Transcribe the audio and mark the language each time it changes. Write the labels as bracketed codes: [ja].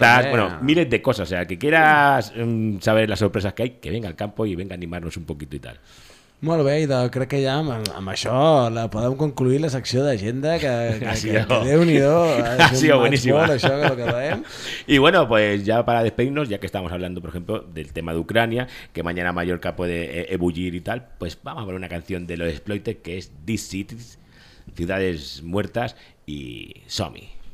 [es] bueno, miles de cosas. O sea, que quieras saber las sorpresas que hay, que venga al campo y venga a animarnos un poquito y tal. [ca] Molt bé, Ido, crec que ja amb això la podem concluir la secció d'agenda que Déu-n'hi-do. [es] Ha sido buenísimo. [ca] Això, que [es] y bueno, pues ya para despedirnos, ya que estamos hablando, por ejemplo, del tema de Ucrania, que mañana Mallorca puede ebullir y tal, pues vamos a ver una canción de los Exploited que es These Cities, Ciudades Muertas y Somi.